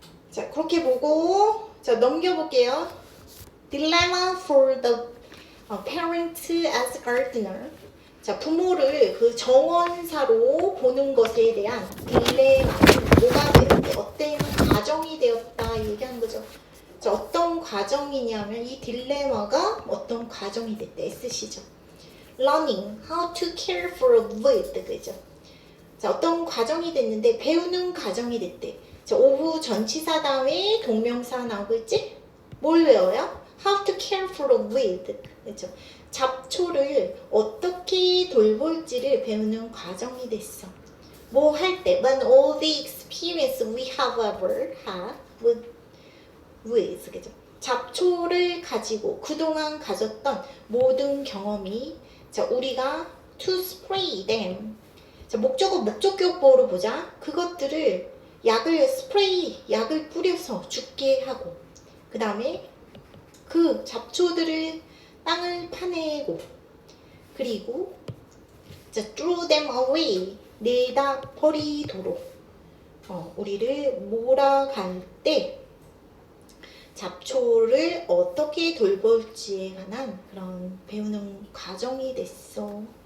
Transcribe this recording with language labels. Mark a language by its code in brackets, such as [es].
[ko] 자, 그렇게 보고 자, 넘겨볼게요. [en] Dilemma for the parent as gardener. [ko] 자, 부모를 그 정원사로 보는 것에 대한 딜레마는 뭐가 되었대? 어떤 과정이 되었다 얘기하는 거죠. 자, 어떤 과정이냐면 이 딜레마가 어떤 과정이 됐대? S시죠. [en] Learning how to care for a weed. [ko] 그죠? 자, 어떤 과정이 됐는데 배우는 과정이 됐대. 자, 오후 전치사 다음에 동명사 나오고 있지? 뭘 외워요? [en] How to care for a weed. [ko] 그렇죠? 잡초를 어떻게 돌볼지를 배우는 과정이 됐어. 뭐 할 때? [en] When all the experience we have ever had with. [ko] 그죠? 잡초를 가지고 그동안 가졌던 모든 경험이 자, 우리가 [en] to spray them. [ko] 자, 목적격보로 보자. 그것들을 약을 스프레이, 약을 뿌려서 죽게 하고 그 다음에 그 잡초들을 땅을 파내고 그리고 자, [en] throw them away [ko] 내다 버리도록 우리를 몰아갈 때 잡초를 어떻게 돌볼지에 관한 그런 배우는 과정이 됐어.